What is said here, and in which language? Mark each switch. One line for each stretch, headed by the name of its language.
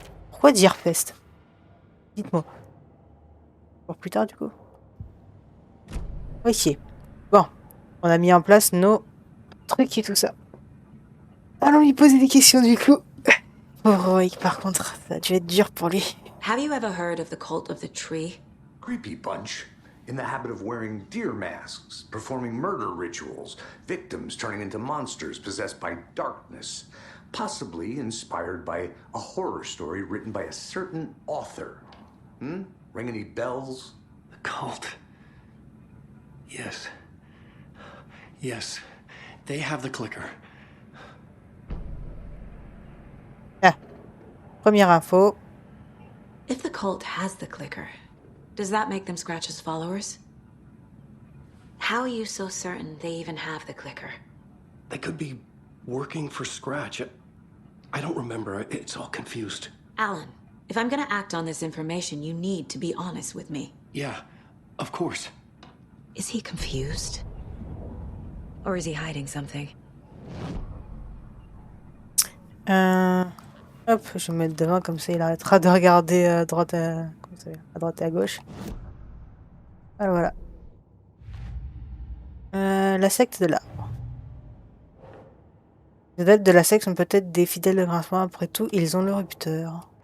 French: Pourquoi dire fest? Dites-moi. Pour plus tard, du coup. Ok. Bon. On a mis en place nos trucs et tout ça. Allons lui poser des questions, du coup. Pauvre Wake, par contre, ça a dû être dur pour lui.
English: Have you ever heard of the cult of the tree? Creepy bunch. In the habit of wearing deer masks, performing murder rituals, victims turning into monsters possessed by darkness, possibly inspired by a horror story written by a certain author. Ring any bells? The cult. Yes. Yes. They have the clicker.
French: Ah. Première info.
English: If the cult has the clicker, does that make them Scratch's followers? How are you so certain they even have the clicker? They could be working for Scratch. I don't remember. It's all confused. Alan, if I'm gonna act on this information, you need to be honest with me. Yeah, of course. Is he confused? Or is he hiding something?
French: Hop, je vais me mettre devant, comme ça il arrêtera de regarder à droite et à gauche. Voilà, voilà. La secte de l'arbre. Les adeptes de la secte sont peut-être des fidèles de Grincement. Après tout, ils ont le rupteur.